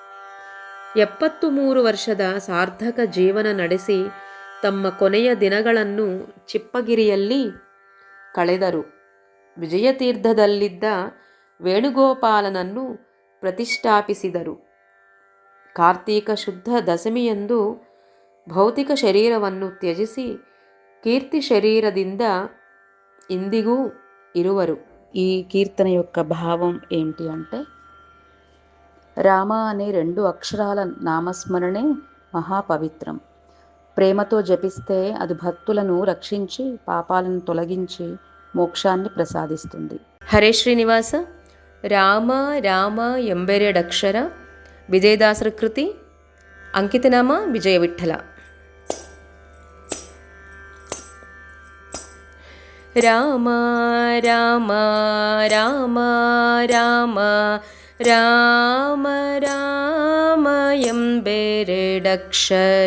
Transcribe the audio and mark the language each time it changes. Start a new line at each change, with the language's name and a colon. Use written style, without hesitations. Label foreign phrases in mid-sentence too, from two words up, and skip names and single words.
Kannada: 73 ವರ್ಷದ ಸಾರ್ಥಕ ಜೀವನ ನಡೆಸಿ ತಮ್ಮ ಕೊನೆಯ ದಿನಗಳನ್ನು ಚಿಪ್ಪಗಿರಿಯಲ್ಲಿ ಕಳೆದರು. ವಿಜಯತೀರ್ಥದಲ್ಲಿದ್ದ ವೇಣುಗೋಪಾಲನನ್ನು ಪ್ರತಿಷ್ಠಾಪಿಸಿದರು. ಕಾರ್ತೀಕ ಶುದ್ಧ ದಶಮಿಯಂದು ಭೌತಿಕ ಶರೀರವನ್ನು ತ್ಯಜಿಸಿ ಕೀರ್ತಿ ಶರೀರದಿಂದ ಇಂದಿಗೂ ಇರುವರು.
Telugu: ఈ కీర్తన యొక్క భావం ఏంటి అంటే, రామ అనే 2 అక్షరాల నామస్మరణే మహాపవిత్రం. ప్రేమతో జపిస్తే అది భక్తులను రక్షించి పాపాలను తొలగించి మోక్షాన్ని ప్రసాదిస్తుంది.
Kannada: ಹರೇ ಶ್ರೀನಿವಾಸ. ರಾಮ ರಾಮ ಎಂಬೆರಡಕ್ಷರ. ವಿಜಯದಾಸರ ಕೃತಿ. ಅಂಕಿತನಾಮ ವಿಜಯ ವಿಠ್ಠಲ. ರಾಮ ರಾಮ ರಾಮ ರಾಮ ರಾಮ ರಾಮ ಎಂಬೆರಡಕ್ಷರ.